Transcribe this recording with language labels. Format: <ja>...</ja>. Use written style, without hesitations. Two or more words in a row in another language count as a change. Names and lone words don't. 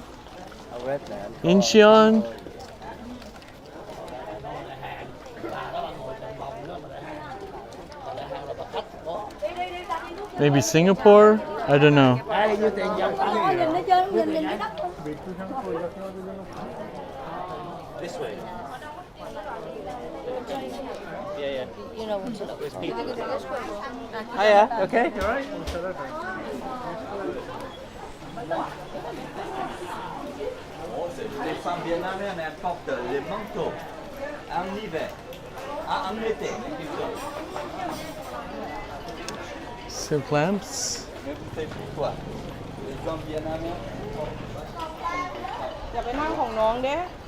<en>Incheon? Maybe Singapore? I don't know. This way. Yeah. You know what's up with people. Hiya, okay? You alright?</en> <fr>Les femmes vietnamiennes portent les manteaux en hiver, en été plutôt. Silk lamps. Mais vous savez pourquoi? Les hommes vietnamiens portent</fr> <th>อย่าไปนั่งของน้องเด้</th>